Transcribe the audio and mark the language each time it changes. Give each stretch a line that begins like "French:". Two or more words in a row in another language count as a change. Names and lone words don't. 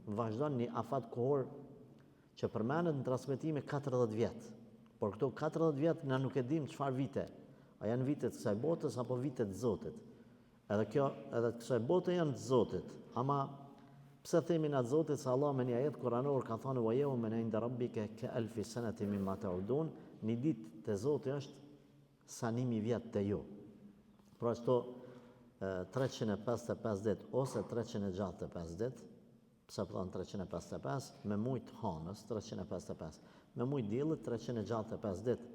Albanian: Vazhdon një afat kohor që përmenet në transmetime 40 vjetë. Por këto 40 vjetë na nuk e dim çfarë vite. A janë vitet kësaj botës apo vitet të Zotit. Edhe të kësaj bote janë të Zotit. Ama pse themi na të Zotit se Allah me një ajet kuranor ka thënë
Arabic: ويوما عند ربك كألف سنة مما تعدون,
Albanian: një ditë te Zoti është sa 1000 vjet te ju. Pra çto 355 ditë ose 365 ditë, pse po thon 355, me mujt hanës 355, me mujt diellit 365 ditë.